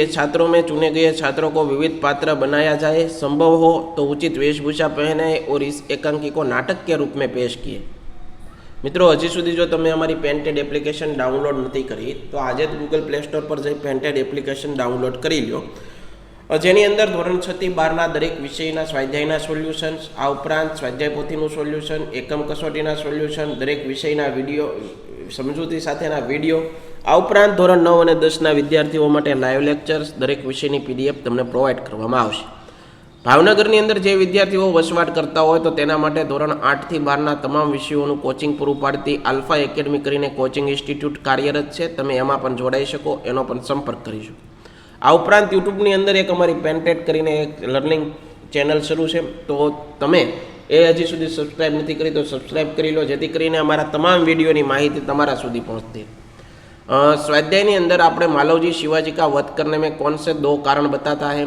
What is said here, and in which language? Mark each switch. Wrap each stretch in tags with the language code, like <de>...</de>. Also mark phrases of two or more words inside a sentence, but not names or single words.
<hi>छात्रों में चुने गए छात्रों को विविध पात्र बनाया जाए, संभव हो तो उचित वेशभूषा पहने और इस एकांकी को नाटक के रूप में पेश किए।</hi> <gu>મિત્રો, હજી સુધી જો તમે અમારી પેન્ટેડ</gu> <en>application download</en> <gu>નહીં કરી તો આજ ગૂગલ પ્લે સ્ટોર પર જઈ પેન્ટેડ</gu> <en>application download</en> <gu>કરી લો, જેની અંદર ધોરણ 6 થી 12 દરેક વિષયના સ્વાધ્યાયના સોલ્યુશન્સ, આ ઉપરાંત સ્વાધ્યાય પોથીનું સોલ્યુશન, એકમ કસોટીના સોલ્યુશન, દરેક વિષયના વિડિયો સમજૂતી સાથેના વિડિયો, આ ઉપરાંત ધોરણ 9 અને 10 વિદ્યાર્થીઓ માટે</gu> <en>live lectures,</en> <gu>દરેક વિષયની પીડીએફ તમને પ્રોવાઇડ કરવામાં આવશે। ભાવનગરની અંદર જે વિદ્યાર્થીઓ વસવાટ કરતા હોય તો તેના માટે ધોરણ 8 થી 12 તમામ વિષયોનું કોચિંગ પૂરું પાડતી આલ્ફા એકેડમી કરીને</gu> <en>coaching institute</en> <gu>કાર્યરત છે। તમે એમાં પણ જોડાઈ શકો, એનો પણ સંપર્ક કરી શકો। આ ઉપરાંત યૂટ્યૂબની અંદર એક અમારી પેન્ટેડ કરીને એક</gu> <en>learning channel</en> <gu>શરૂ છે, તો તમે એ હજી સુધી સબ્સ્ક્રાઇબ નહીં કરી તો સબ્સ્ક્રાઇબ કરી લો, જેથી કરીને અમારા તમામ વિડિયોની માહિતી તમારા સુધી પહોંચતી।</gu> <hi>स्वाध्याय अंदर आपने मालवजी शिवाजी का वध करने में कौन से 2 कारण बताता है।</hi>